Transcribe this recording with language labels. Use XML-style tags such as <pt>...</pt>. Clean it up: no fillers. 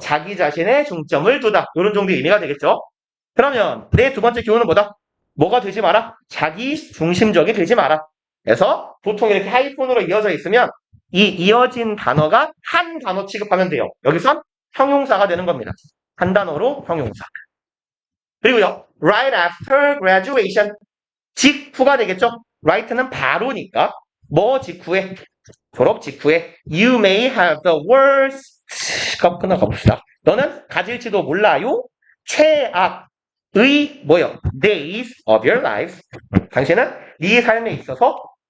<ko>자기 자신의 중점을 두다. 이런 정도의 의미가 되겠죠. 그러면 내 두 번째 교훈은 뭐다? 뭐가 되지 마라? 자기 중심적이 되지 마라. 그래서 보통 이렇게 하이폰으로 이어져 있으면 이 이어진 단어가 한 단어 취급하면 돼요. 여기선 형용사가 되는 겁니다. 한 단어로 형용사. 그리고요,</ko> <en>right after graduation.</en> <ko>직후가 되겠죠? right는 바로니까. 뭐 직후에? 졸업 직후에.</ko> <en>You may have the worst.</en> <ko>끝나 가봅시다. 너는 가질지도 몰라요. 최악의 뭐요?</ko> <en>days of your life.</en> <ko>당신은 네 삶에 있어서</ko>